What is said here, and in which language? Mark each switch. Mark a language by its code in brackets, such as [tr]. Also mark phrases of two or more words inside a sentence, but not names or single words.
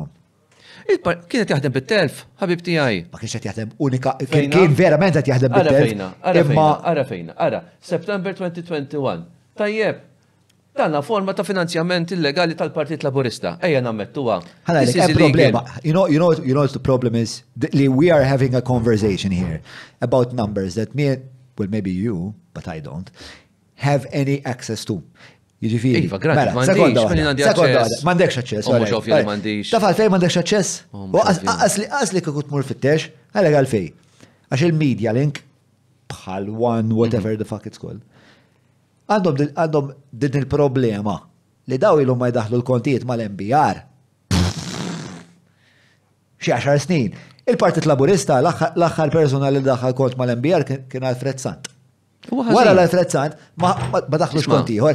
[mt] Kienet jaħdem bit-telf, ħabib tiegħi. Ma kienx qed jaħdem unika, kien verament qed jaħdem bit-telf. Ara, September 2021. Tajjeb, tanna forma ta' finanzjament illegali tal-Partit Laburista. Ejja nammettuha. Problema. [en] You know what the problem is? We are having a conversation here about numbers that maybe you, but I don't, have any access to. [mt] Jiġifieri. Iva, grazzi, m'għandekx aċċess. Mhux ovvja li m'għandix. Taf għalfejn m'għandekx aċċess? Qasli kieku tmur fit-tex, għalhekk għalfejn. Għax il-media link bħal [en] one whatever the fuck it's called. [mt] Għandhom din il-problema li daw ilhom ma jdaħlu l-kontijiet mal-NBR. Xi 10 snin. Il-Partit Laburista l-aħħar persuna li daħħal kont mal-NBR kien Alfred Sant. Wara l-Alfred Sant ma daħlux kont ieħor.